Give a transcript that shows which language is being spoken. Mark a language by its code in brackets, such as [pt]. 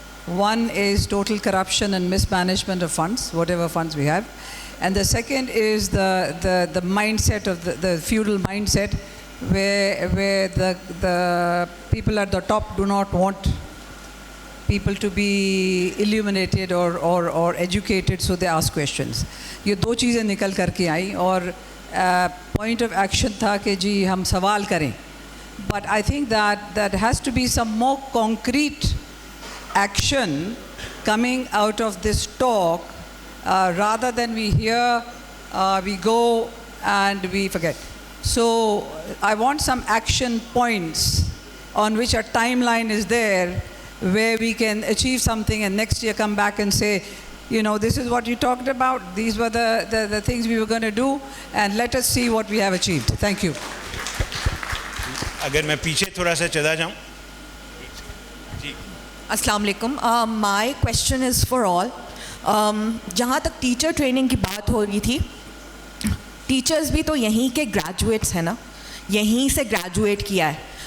[en] One is total corruption and mismanagement of funds, whatever funds we have. And the second is the mindset of the feudal mindset where the people at the top do not want people to be illuminated or educated, so they ask questions. [ur] یہ دو چیزیں نکل کر کے آئیں اور point of action تھا کہ جی ہم سوال کریں. [en] But I think that has to be some more concrete action coming out of this talk rather than we hear, we go and we forget. So I want some action points on which a timeline is there where we can achieve something and next year come back and say, you know, this is what you talked about, these were the things we were going to do, and let us see what we have achieved. Thank you. [ur] اگر میں پیچھے تھوڑا سا چلا جاؤں. جی [ar] السلام علیکم. [en] My question is for all. [ur] جہاں تک ٹیچر ٹریننگ کی بات ہو رہی تھی, ٹیچرز بھی تو یہیں کے گریجویٹس ہیں نا, یہیں سے گریجویٹ کیا ہے.